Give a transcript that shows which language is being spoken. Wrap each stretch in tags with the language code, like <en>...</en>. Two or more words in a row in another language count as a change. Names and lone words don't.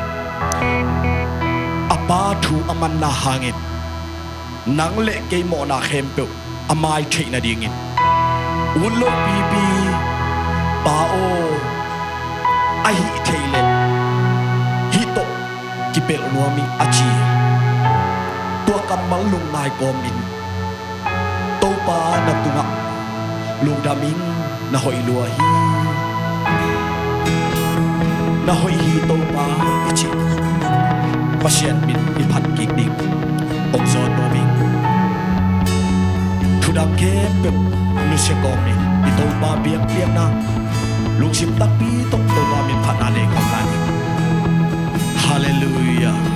<ctd>apa thu aman na hangin nang leke mo na kempe amai thei na dingin ulo bibi bao ai theile hito kipel nuami achi tua kamal lung nai komin to pa na tunga lung daming na hoi lua hi na hoi hi to pa ichi pasien min iphat kik ding ok zon no ming thudang ke pem nu se komin ito pa biak biak na lung sim tak pi tok to pa min phat ale kham na ni hallelujah</ctd>